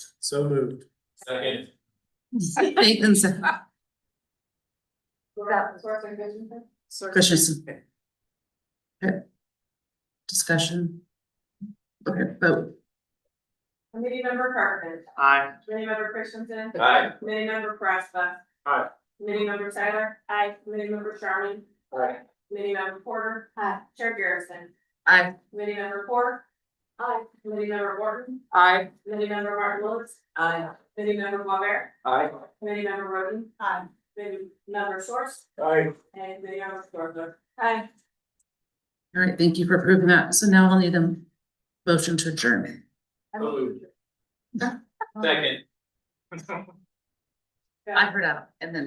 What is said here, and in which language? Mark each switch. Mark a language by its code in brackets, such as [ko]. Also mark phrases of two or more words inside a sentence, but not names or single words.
[en] So moved. Second. Nathan said, Christensen. Okay. Discussion. Okay, vote. Committee member Carpenter. Aye. Committee member Christensen. Aye. Committee member Prespa. Aye. Committee member Tyler. Aye. Committee member Sharman. Aye. Committee member Porter. Aye. Chair Garrison. Aye. Committee member Porter. Aye. Committee member Gordon. Aye. Committee member Martin Lewis. Aye. Committee member Boisvert. Aye. Committee member Roden. Aye. Committee member Source. Aye. And committee member Stormberg. Aye. All right, thank you for approving that. So now I'll need a motion to adjourn. Second. I heard out and then.